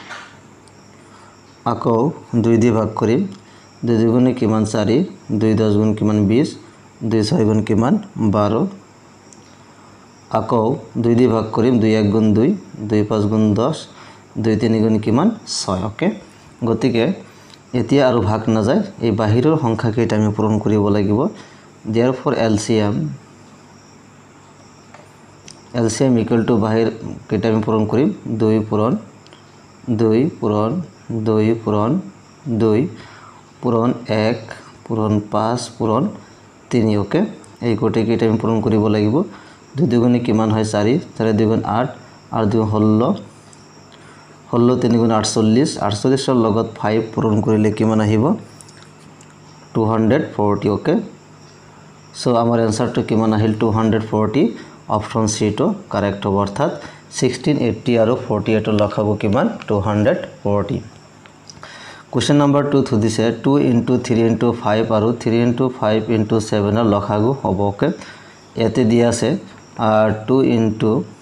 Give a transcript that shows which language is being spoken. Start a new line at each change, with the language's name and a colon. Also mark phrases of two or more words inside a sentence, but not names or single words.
Assamese: আকৌ 2 দি ভাগ কৰিম 2 দুগুণে কিমান 4 2 10 গুণ কিমান 20 2 6 গুণ কিমান 12 আকৌ 2 দি ভাগ কৰিম 2 1 গুণ 2 2 5 গুণ 10 2 3 গুণ কিমান 6 ওকে গতিকে এতিয়া আৰু ভাগ না যায় এই বাহিৰৰ সংখ্যা কেইটা আমি পূৰণ কৰিব লাগিব
English: therefore LCM equal to
Assamese: bahir কেটা আমি পূরণ করি 2 পূরণ 2 পূরণ 2 পূরণ 2 পূরণ 1 পূরণ 5 পূরণ 3 ওকে এই কোটে কেটা আমি পূরণ করিব লাগিব 2 দুগুণে কিমান হয় 4 4 দুগুণ 8 আর 2 হল 3 গুণ 48 48 এর লগত 5 পূরণ করিলে কিমান আহিব 240
English: okay so
Assamese: আমার आंसर তো কিমান আহিল 240
English: option C
Assamese: তো কারেক্ট হ'ব অর্থাৎ 1680 আৰু 48 ৰ লখাগু কিমান 240
English: question number
Assamese: 2 থুদিছে 2 * 3 * 5 আৰু 3 * 5 * 7 ৰ লখাগু হ'ব ওকে এতে দিয়া আছে 2 *